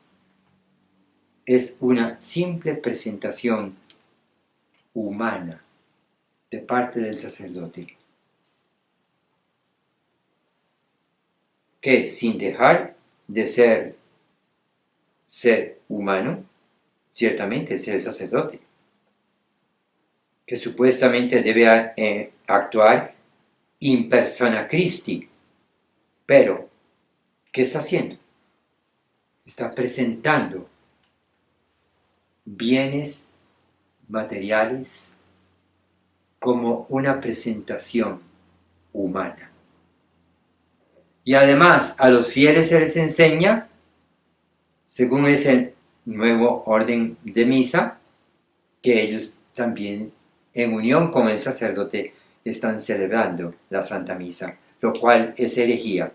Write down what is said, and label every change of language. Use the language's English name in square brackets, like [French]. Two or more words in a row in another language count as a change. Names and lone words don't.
[Spanish] Es una simple presentación humana de parte del sacerdote, que sin dejar de ser humano, ciertamente es el sacerdote, que supuestamente debe actuar [Latin] in persona Christi, [Spanish] pero ¿qué está haciendo? Está presentando bienes materiales como una presentación humana. Y además a los fieles se les enseña, según ese nuevo orden de misa, que ellos también en unión con el sacerdote están celebrando la Santa Misa, lo cual es herejía.